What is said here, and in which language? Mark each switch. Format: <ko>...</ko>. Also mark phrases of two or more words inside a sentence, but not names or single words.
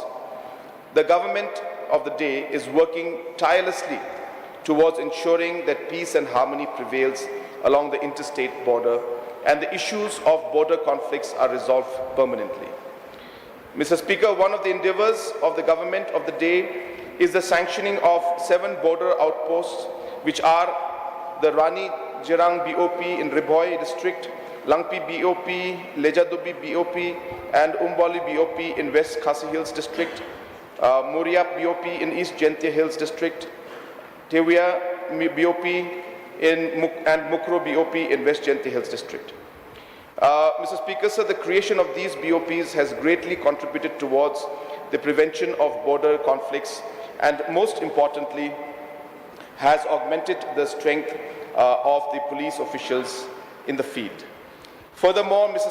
<en>The government of the day is working tirelessly towards ensuring that peace and harmony prevails along the interstate border and the issues of border conflicts are resolved permanently. Mr. Speaker, one of the endeavors of the government of the day is the sanctioning of 7 border outposts, which are the Rani Jirang BOP in Ribhoi district, Langpi BOP, Lejadubi BOP, and Umbali BOP in West Khasi Hills district, Muriap BOP in East Jaintia Hills district, Tewia BOP and Mukro BOP in West Jaintia Hills district. Mr. Speaker, sir, the creation of these BOPs has greatly contributed towards the prevention of border conflicts and, most importantly, has augmented the strength of the police officials in the field. Furthermore, Mr.</en>